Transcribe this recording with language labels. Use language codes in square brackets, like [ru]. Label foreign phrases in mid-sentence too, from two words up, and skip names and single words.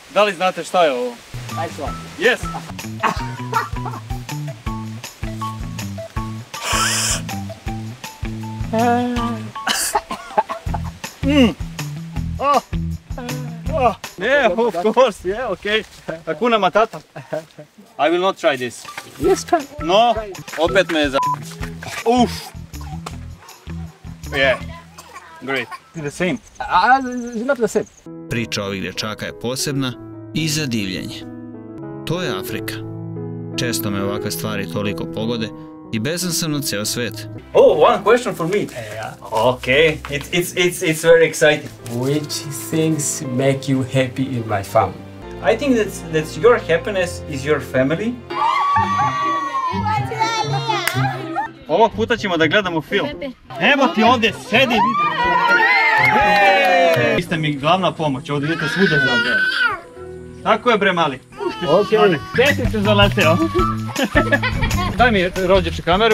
[sr] Da li znate šta je ovo? [en] Nice one. Yes! Yeah, of course, yeah, okay. [sw] Hakuna Matata. [en] I will not try this. Yes, try. No, [sr] opet me je za... [en] Uff! Yeah, great. The same. It's not the same. [sr] Priča ovih dječaka je posebna i za divljenje. To je Afrika. Često me ovakve stvari toliko pogode i bezan sam na ceo svet. [en] Oh, one question for me. Yeah. Okay, it's very exciting. Which things make you happy in my farm? I think that your happiness is your family. [sr] Ovog puta ćemo da gledamo film. Evo ti ovdje, sedi. Vi ste mi glavna pomoć, ovdje idete svuda za mene. Tako je bre mali. Okay. Gdje si se zaleteo? Daj mi rođeče kameru.